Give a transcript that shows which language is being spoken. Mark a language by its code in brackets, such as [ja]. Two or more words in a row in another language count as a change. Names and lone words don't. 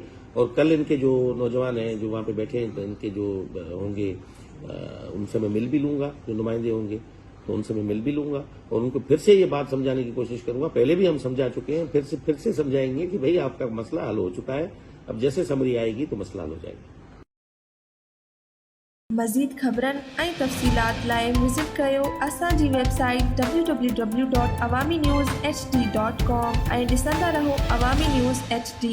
[ur] اور کل ان کے جو نوجوان ہیں جو وہاں پہ بیٹھے ہیں، ان کے جو ہوں گے ان سے میں مل بھی لوں گا، جو نمائندے ہوں گے تو ان سے میں مل بھی لوں گا، اور ان کو پھر سے یہ بات سمجھانے کی کوشش کروں گا. پہلے بھی ہم سمجھا چکے ہیں، پھر سے سمجھائیں گے کہ بھئی آپ کا مسئلہ حل ہو چکا ہے. اب جیسے سمری آئے گی تو مسئلہ حل ہو جائے گا. [sd] مزید خبرن ऐं तफ़सीलात लाइ विज़िट कयो असांजी वेबसाइट www.awamiNewsHD.com ऐं ॾिसंदा रहो अवामी न्यूज़ HD.